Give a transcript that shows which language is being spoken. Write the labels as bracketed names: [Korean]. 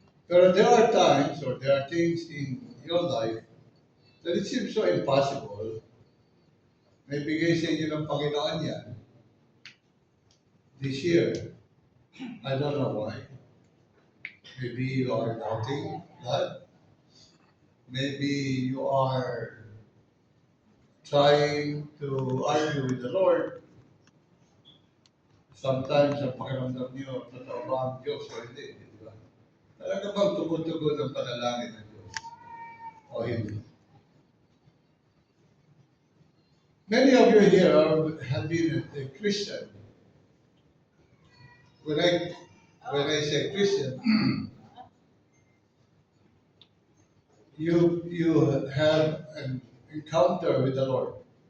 [English] Pero there are times or there are things in your life that it seems so impossible. [Filipino] May bigay sa inyo ng Panginoon yan [English] this year. I don't know why. Maybe you are doubting God. Maybe you are trying to argue with the Lord. [Filipino] Sometimes ang pakiramdam niyo, totoo ba ang Diyos o hindi? Di ba? Talaga bang tugod-tugod ang panalangin ng Diyos? O hindi? [English] Many of you here have been a Christian. When I say Christian, you have an encounter with the Lord.